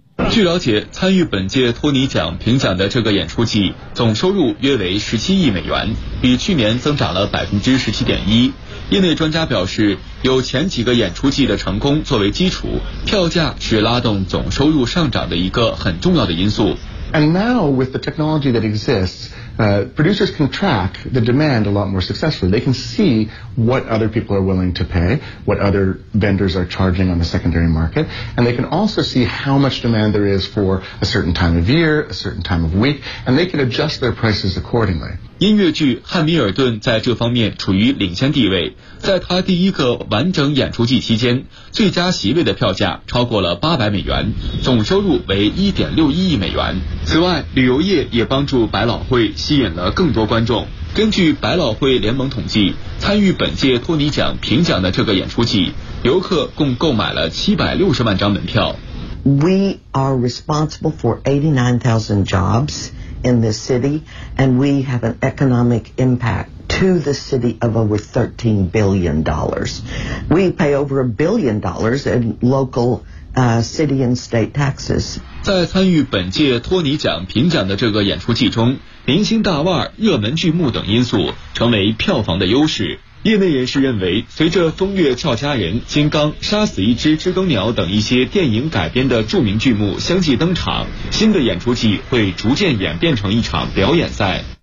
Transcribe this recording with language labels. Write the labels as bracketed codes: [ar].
[zh] 据了解，参与本届托尼奖评奖的这个演出季总收入约为17亿美元，比去年增长了 17.1%。业内专家表示，有前几个演出季的成功作为基础，票价是拉动总收入上涨的一个很重要的因素。 [en] And now with the technology that exists, producers can track the demand a lot more successfully. They can see what other people are willing to pay, what other vendors are charging on the secondary market, and they can also see how much demand there is for a certain time of year, a certain time of week, and they can adjust their prices accordingly. [zh] 音乐剧《汉密尔顿》在这方面处于领先地位，在他第一个完整演出季期间，最佳席位的票价超过了800美元，总收入为1.61亿美元。此外，旅游业也帮助百老汇吸引了更多观众。根据百老汇联盟统计，参与本届托尼奖评奖的这个演出季，游客共购买了760万张门票。 [en] We are responsible for 89,000 jobs in this city, and we have an economic impact to the city of over $13 billion. We pay over $1 billion in local city and state taxes. [zh] 在参与本届托尼奖评奖的这个演出季中，明星大腕、热门剧目等因素成为票房的优势。业内人士认为，随着《风月俏佳人》《金刚》《杀死一只知更鸟》等一些电影改编的著名剧目相继登场，新的演出季会逐渐演变成一场表演赛。